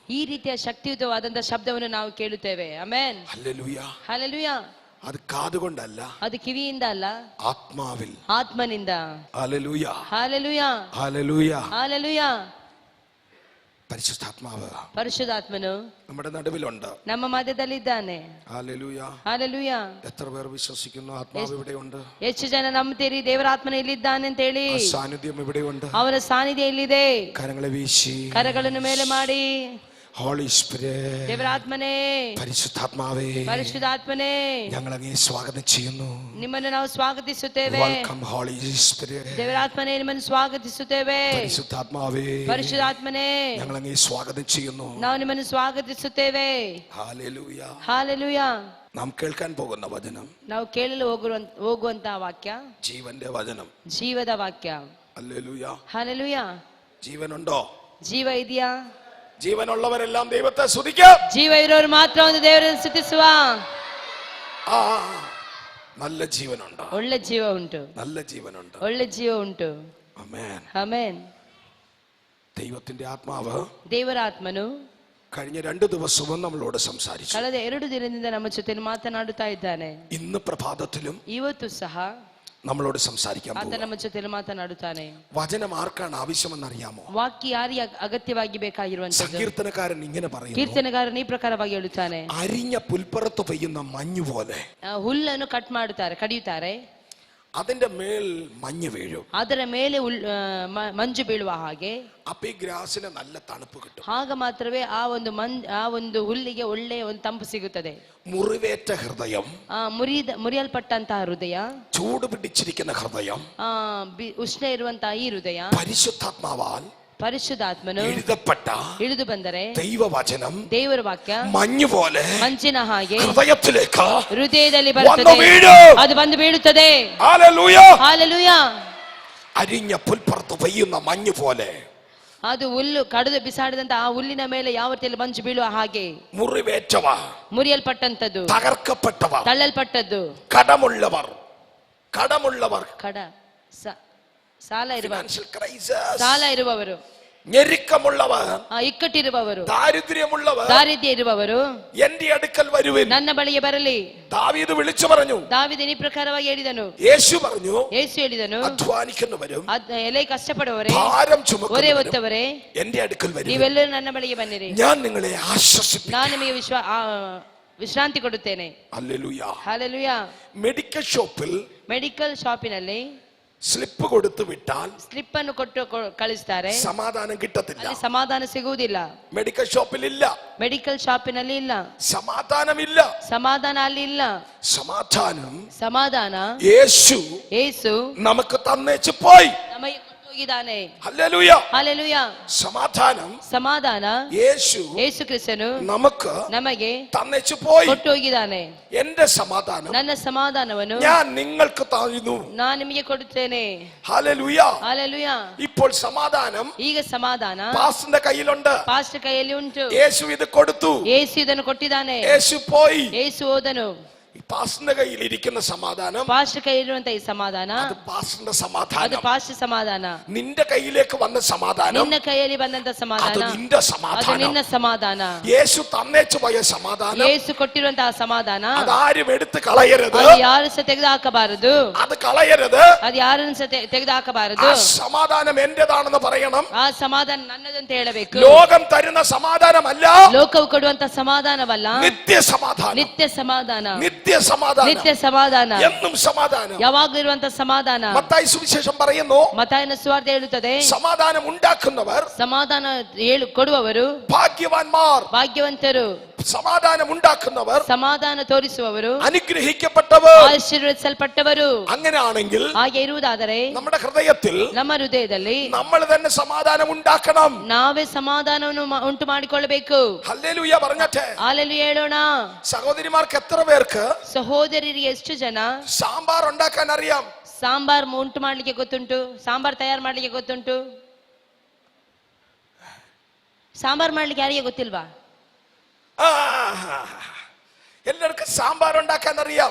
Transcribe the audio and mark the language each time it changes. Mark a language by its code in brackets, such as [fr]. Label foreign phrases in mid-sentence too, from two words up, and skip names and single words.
[kn] ಈ ರೀತಿಯ ಶಕ್ತಿಯುತವಾದಂತ ಶಬ್ದವನ್ನು ನಾವು ಕೇಳುತ್ತೇವೆ. ಆಮೆನ್. [ml] ഹല്ലേലൂയ. [kn] ಹಲ್ಲೆಲೂಯಾ. [ml] അത് കാതുകൊണ്ടല്ല, [kn] ಅದು ಕಿವಿಯಿಂದ ಅಲ್ಲ, [ml] ആത്മാവിൽ. [kn] ಆತ್ಮನಿಂದ. [ml] ഹല്ലേലൂയ. [kn] ಹಲ್ಲೆಲೂಯಾ. [ml] ഹല്ലേലൂയ. [kn] ಹಲ್ಲೆಲೂಯಾ. [ml] പരിശുദ്ധാത്മാവ് [kn] ಪರಿಶುದ್ಧಾತ್ಮನು [ml] നമ്മുടെ നടുവിലുണ്ട്, [kn] ನಮ್ಮ ಮಧ್ಯದಲ್ಲಿದ್ದಾನೆ. [ml] ഹല്ലേലൂയ. [kn] ಹಲ್ಲೆಲೂಯಾ. [ml] എത്ര പേർ വിശ്വസിക്കുന്നു ആത്മാവ് ഇവിടെയുണ്ട്? [kn] ಹೆಚ್ಚು ಜನ ನಂಬ್ತೀರಿ ದೇವರ ಆತ್ಮನ ಇಲ್ಲಿದ್ದಾನೆ ಅಂತ ಹೇಳಿ? [ml] സാന്നിധ്യം ഇവിടെയുണ്ട്. [kn] ಅವರ ಸಾನ್ನಿಧ್ಯ ಇಲ್ಲಿದೆ. [ml] കരങ്ങളെ വീശി [kn] ಕರಗಳನ್ನು ಮೇಲೆ ಮಾಡಿ, [en] holy spirit, [kn] ದೇವರ ಆತ್ಮನೇ, [ml] പരിശുദ്ധാത്മാവേ, [kn] ಪರಿಶುದ್ಧಾತ್ಮನೇ, [ml] ഞങ്ങൾ അങ്ങേ സ്വാഗതം ചെയ്യുന്നു. [kn] ನಿಮ್ಮನ್ನು ನಾವು ಸ್ವಾಗತಿಸುತ್ತೇವೆ. [en] welcome holy spirit. [kn] ದೇವರ ಆತ್ಮನೇ, ನಿಮ್ಮನ್ನು ಸ್ವಾಗತಿಸುತ್ತೇವೆ. [ml] പരിശുദ്ധാത്മാവേ, [kn] ಪರಿಶುದ್ಧಾತ್ಮನೇ, [ml] ഞങ്ങൾ അങ്ങേ സ്വാഗതം ചെയ്യുന്നു. [kn] ನಾವು ನಿಮ್ಮನ್ನು ಸ್ವಾಗತಿಸುತ್ತೇವೆ. [ml] ഹല്ലേലൂയ. [kn] ಹಾಲೆಲೂಯಾ. [ml] നാം കേൾക്കാൻ പോകുന്ന വചനം, [kn] ನಾವು ಕೇಳಲು ಹೋಗುವಂತಹ ವಾಕ್ಯ [ml] ജീവന്റെ വചനം. [kn] ಜೀವದ ವಾಕ್ಯ. [ml] ഹല്ലേലൂയ. [kn] ಹಾಲೆಲೂಯಾ. [ml] ജീവനുണ്ടോ? [kn] ಜೀವ ಇದೆಯಾ? [ml] ജീവനുള്ളവരെല്ലാം ദൈവത്തെ സ്തുതിക്കാം. [kn] ಜೀವ ಇರೋರು ಮಾತ್ರ ಒಂದು ದೇವರನ್ನು ಸ್ತುತಿಸುವ. [ml] നല്ല ജീവനുണ്ട്, [kn] ಒಳ್ಳೆ ಜೀವ ಉಂಟು, [ml] നല്ല ജീവനുണ്ട്. [kn] ಒಳ್ಳೆ ಜೀವ ಉಂಟು. [ml] ആമേൻ. [kn] ಆಮೆನ್. [ml] ദൈവത്തിന്റെ ആത്മാവ് [kn] ದೇವರ ಆತ್ಮನು [ml] കഴിഞ്ഞ 2 ദിവസവും നമ്മളോട് സംസാരിച്ചു. [kn] ಕಳೆದ 2 ದಿನದಿಂದ ನಮ್ಮ ಜೊತೆ ಮಾತನಾಡುತ್ತಾ ಇದ್ದಾನೆ. [ml] ഇന്ന് പ്രഭാതത്തിലും [kn] ಇವತ್ತು ಸಹ [ml] നമ്മളോട് സംസാരിക്കാൻ [kn] ಆತ [ml] പോകുന്നു. [kn] ನಮ್ಮ ಜೊತೆ ಮಾತನಾಡುತ್ತಾನೆ. [ml] വചനം ആർക്കാണ് ആവശ്യമെന്ന് അറിയാമോ? [kn] ವಾಕ್ಯ ಯಾರಿಗೆ ಅಗತ್ಯವಾಗಿ ಬೇಕಾಗಿರುವಂತದ್ದು? [ml] സങ്കീർത്തനക്കാരൻ ഇങ്ങനെ പറയുന്നു, [kn] ಕೀರ್ತನೆಗಾರನು ಈ ಪ್ರಕಾರವಾಗಿ ಹೇಳುತ್ತಾನೆ, [ml] അരിഞ്ഞ പുൽപ്പുറത്ത് പെയ്യുന്ന മഞ്ഞു പോലെ [kn] ಹುಲ್ಲನ್ನು ಕಟ್ ಮಾಡುತ್ತಾರೆ, ಕಡಿಯುತ್ತಾರೆ, [ml] അതിന്റെ മേൽ മഞ്ഞ് വീഴും, [kn] ಅದರ ಮೇಲೆ ಮಂಜು ಬೀಳುವ ಹಾಗೆ. [ml] അപ്പൊ ഈ ഗ്രാസിന് നല്ല തണുപ്പ് കിട്ടും. [kn] ಆಗ ಮಾತ್ರವೇ ಆ ಒಂದು ಹುಲ್ಲಿಗೆ ಒಳ್ಳೆಯ ಒಂದು ತಂಪು ಸಿಗುತ್ತದೆ. [ml] മുറിവേറ്റ ഹൃദയം, [kn] ಮುರಿಯಲ್ಪಟ್ಟಂತಹ ಹೃದಯ, [ml] ചൂട് പിടിച്ചിരിക്കുന്ന ഹൃദയം, [kn] ಉಷ್ಣ ಇರುವಂತಹ ಈ ಹೃದಯ [ml] പരിശുദ്ധാത്മാവാൽ [kn] ಪರಿಶುದ್ಧಾತ್ಮನು ಇಳಿದು ಬಂದರೆ [ml] ദൈവവചനം, [kn] ದೇವರ ವಾಕ್ಯ [ml] മഞ്ഞു പോലെ [kn] ಮಂಜಿನ ಹಾಗೆ [ml] ഹൃദയത്തിലേക്ക് [kn] ಹೃದಯದಲ್ಲಿ ಬರುತ್ತದೆ, ಅದು ಬಂದು ಬೀಳುತ್ತದೆ. [ml] ഹല്ലേലൂയ. [kn] ಹಾಲೆಲೂಯಾ. [ml] അരിഞ്ഞ പുൽപ്പുറത്ത് പെയ്യുന്ന മഞ്ഞു പോലെ, [kn] ಅದು ಹುಲ್ಲು ಕಡಿದು ಬಿಸಾಡಿದಂತ ಆ ಹುಲ್ಲಿನ ಮೇಲೆ ಯಾವ ರೀತಿಯಲ್ಲಿ ಮಂಜು ಬೀಳುವ ಹಾಗೆ. [ml] മുറിവേറ്റവ, [kn] ಮುರಿಯಲ್ಪಟ್ಟಂತದ್ದು, [ml] തകർക്കപ്പെട്ടവ, [kn] ತಳ್ಳಲ್ಪಟ್ಟದ್ದು, [ml] കടമുള്ളവർ, [kn] ಕಡ ಸಾಲ [ml] ഫിനാൻഷ്യൽ [kn] ಇರುವವರು, [ml] ക്രൈസിസ്, [kn] ಸಾಲ ಇರುವವರು, [ml] ഞെരുക്കമുള്ളവർ, [kn] ಇಕ್ಕಟ್ಟಿರುವವರು, [ml] ദാരിദ്ര്യമുള്ളവർ, [kn] ದಾರಿದ್ರ್ಯ ಇರುವವರು [ml] എന്റെ അടുക്കൽ വരുവിൻ. [kn] ನನ್ನ ಬಳಿಗೆ ಬರಲಿ. [ml] ദാവീദ് വിളിച്ചു പറഞ്ഞു, [kn] ದಾವೀದನು ಈ ಪ್ರಕಾರವಾಗಿ ಹೇಳಿದನು. [ml] യേശു പറഞ്ഞു, [kn] ಯೇಸು ಹೇಳಿದನು, [ml] അധ്വാനിക്കുന്നവരും [kn] ಎಲೆ ಕಷ್ಟಪಡುವವರೇ, [ml] ഭാരം [kn] ಹೊರೆ [ml] ചുമക്കുന്നവരും [kn] ಹೊತ್ತವರೇ, [ml] എന്റെ അടുക്കൽ വരുവിൻ, [kn] ನೀವೆಲ್ಲರೂ ನನ್ನ ಬಳಿಗೆ ಬನ್ನಿರಿ, [ml] ഞാൻ നിങ്ങളെ ആശ്വസിപ്പിക്കാം. [kn] ನಾನು ನಿಮಗೆ ವಿಶ್ರಾಂತಿ ಕೊಡುತ್ತೇನೆ. [ml] ഹല്ലേലൂയ. [kn] ಹಾಲೆಲೂಯಾ. [en] medical shop medical shop [ml] സ്ലിപ്പ് കൊടുത്തു വിട്ടാൽ [kn] ಸ್ಲಿಪ್ ಅನ್ನು ಕೊಟ್ಟು ಕಳಿಸ್ತಾರೆ, [ml] സമാധാനം കിട്ടത്തില്ല. [kn] ಅಲ್ಲಿ ಸಮಾಧಾನ ಸಿಗುವುದಿಲ್ಲ. [en] medical shop [ml] ഇല്ല, [en] medical shop [kn] ಇಲ್ಲ, [ml] സമാധാനമില്ല. [kn] ಸಮಾಧಾನ ಅಲ್ಲಿ ಇಲ್ಲ. ಸಮಾಧಾನ [ml] യേശു നമുക്ക് തന്നേച്ചു പോയി. [kn] ನಮಗೆ ಕೊಟ್ಟು ಹೋಗಿದ್ದಾನೆ. [ml] ഹല്ലേലൂയ. [kn] ಹಾಲೆಲೂಯಾ. ಸಮಾಧಾನ ಯೇಸು ಕ್ರಿಸ್ತನು ನಮಗೆ [ml] തന്നേച്ചു പോയി, [kn] ಕೊಟ್ಟು ಹೋಗಿದ್ದಾನೆ. [ml] എന്റെ സമാധാനം, [kn] ನನ್ನ ಸಮಾಧಾನವನ್ನು [ml] ഞാൻ നിങ്ങൾക്ക് തരുന്നു, [kn] ನಾನು ನಿಮಗೆ ಕೊಡುತ್ತೇನೆ. [ml] ഹല്ലേലൂയ. [kn] ಹಾಲೆಲೂಯಾ. [ml] ഇപ്പോൾ സമാധാനം [kn] ಈಗ ಸಮಾಧಾನ [ml] പാസ്റ്ററിന്റെ കയ്യിലുണ്ട്. [kn] ಪಾಸ್ಟರ್ ಕೈಯಲ್ಲಿ ಉಂಟು. [ml] യേശു ഇത് കൊടുത്തു, [kn] ಯೇಸು ಇದನ್ನು ಕೊಟ್ಟಿದ್ದಾನೆ. [ml] യേശു പോയി, [kn] ಯೇಸು ಹೋದನು. [ml] പാസ്റ്ററിന്റെ കയ്യിൽ ഇരിക്കുന്ന സമാധാനം, [kn] ಪಾಸ್ಟರ್ ಕೈಯಲ್ಲಿರುವಂತ ಈ ಸಮಾಧಾನ, [ml] അത് പാസ്റ്ററിന്റെ [kn] ಅದು [ml] സമാധാനം. [kn] ಪಾಸ್ಟರ್ ಸಮಾಧಾನ. [ml] നിന്റെ കയ്യിലേക്ക് വന്ന സമാധാനം, [kn] ನಿನ್ನ ಕೈಯಲ್ಲಿ ಬಂದಂತ [ml] അത് [kn] ಸಮಾಧಾನ, [ml] നിന്റെ [kn] ಅದು [ml] സമാധാനം. [kn] ನಿನ್ನ ಸಮಾಧಾನ. [ml] യേശു തന്നേച്ചു പോയ സമാധാനം, [kn] ಯೇಸು ಕೊಟ್ಟಿರುವಂತಹ ಸಮಾಧಾನ, [ml] അതാരും എടുത്ത് കളയരുത്, [kn] ಅದು ಯಾರು ಸಹ ತೆಗೆದು ಹಾಕಬಾರದು, [ml] അത് കളയരുത്. [kn] ಅದು ಯಾರನ್ನು ಸಹ ತೆಗೆದು ಹಾಕಬಾರದು. [ml] ആ സമാധാനം എന്റേതാണെന്ന് പറയണം. [kn] ಆ ಸಮಾಧಾನ ನನ್ನದಂತ ಹೇಳಬೇಕು. [ml] ലോകം തരുന്ന സമാധാനമല്ല, [kn] ಲೋಕವು ಕೊಡುವಂತ ಸಮಾಧಾನವಲ್ಲ, [ml] നിത്യ സമാധാനം, [kn] ನಿತ್ಯ ಸಮಾಧಾನ, [ml] നിത്യ സമാധാനം, [kn] ನಿತ್ಯ ಸಮಾಧಾನ, [ml] എന്നും സമാധാനം. [kn] ಯಾವಾಗಲೂ ಇರುವಂತ ಸಮಾಧಾನ. [ml] മത്തായി സുവിശേഷം പറയുന്നു, [kn] ಮತ್ತಾಯನ ಸುವಾರ್ತೆ ಹೇಳುತ್ತದೆ, [ml] സമാധാനം ഉണ്ടാക്കുന്നവർ [kn] ಸಮಾಧಾನ ಕೊಡುವವರು [ml] ഭാഗ്യവാന്മാർ. [kn] ಭಾಗ್ಯವಂತರು. [ml] സമാധാനം ഉണ്ടാക്കുന്നവർ, [kn] ಸಮಾಧಾನ ತೋರಿಸುವವರು, [ml] അനുഗ്രഹിക്കപ്പെട്ടവർ. [kn] ಆಶೀರ್ವದಿಸಲ್ಪಟ್ಟವರು. [ml] അങ്ങനെയാണെങ്കിൽ [kn] ಹಾಗೆ ಇರುವುದಾದರೆ [ml] നമ്മുടെ ഹൃദയത്തിൽ [kn] ನಮ್ಮ ಹೃದಯದಲ್ಲಿ [ml] നമ്മൾ തന്നെ സമാധാനം ഉണ്ടാക്കണം. [kn] ನಾವೇ ಸಮಾಧಾನವನ್ನು ಉಂಟು ಮಾಡಿಕೊಳ್ಳಬೇಕು. [ml] ഹല്ലേലൂയ പറഞ്ഞട്ടെ. [kn] ಹಾಲೆಲೂಯ ಹೇಳೋಣ. [ml] സഹോദരിമാർക്ക് എത്ര പേർക്ക് [kn] ಸಹೋದರರಿಗೆ ಎಷ್ಟು ಜನ [ml] സാമ്പാർ ഉണ്ടാക്കാൻ അറിയാം? [kn] ಸಾಂಬಾರ್ ಉಂಟು ಮಾಡ್ಲಿಕ್ಕೆ ಗೊತ್ತುಂಟು? ಸಾಂಬಾರ್ ತಯಾರು ಮಾಡ್ಲಿಕ್ಕೆ ಗೊತ್ತುಂಟು? ಸಾಂಬಾರ್ ಮಾಡ್ಲಿಕ್ಕೆ ಯಾರಿಗೆ ಗೊತ್ತಿಲ್ವಾ? [ml] എല്ലാവർക്കും സാമ്പാർ ഉണ്ടാക്കാൻ അറിയാം.